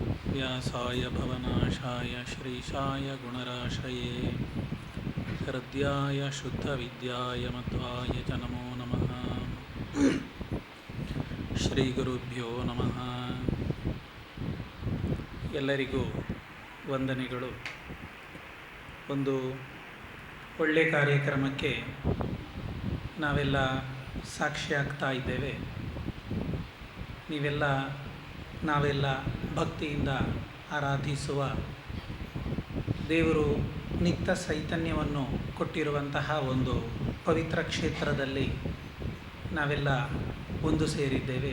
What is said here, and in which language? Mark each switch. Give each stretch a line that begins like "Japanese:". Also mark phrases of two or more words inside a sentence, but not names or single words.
Sanskrit: व्यासाय भवनाशाय श्रीशाय गुणराशये हृद्याय शुद्धविद्याय मध्वाय च नमो नमः। ಶ್ರೀಗುರುಭ್ಯೋ ನಮಃ.
Kannada: ಎಲ್ಲರಿಗೂ ವಂದನೆಗಳು. ಒಂದು ಒಳ್ಳೆಯ ಕಾರ್ಯಕ್ರಮಕ್ಕೆ ನಾವೆಲ್ಲ ಸಾಕ್ಷಿಯಾಗ್ತಾ ಇದ್ದೇವೆ. ನಾವೆಲ್ಲ ಭಕ್ತಿಯಿಂದ ಆರಾಧಿಸುವ ದೇವರು ನಿತ್ಯ ಚೈತನ್ಯವನ್ನು ಕೊಟ್ಟಿರುವಂತಹ ಒಂದು ಪವಿತ್ರ ಕ್ಷೇತ್ರದಲ್ಲಿ ನಾವೆಲ್ಲ ಒಂದು ಸೇರಿದ್ದೇವೆ.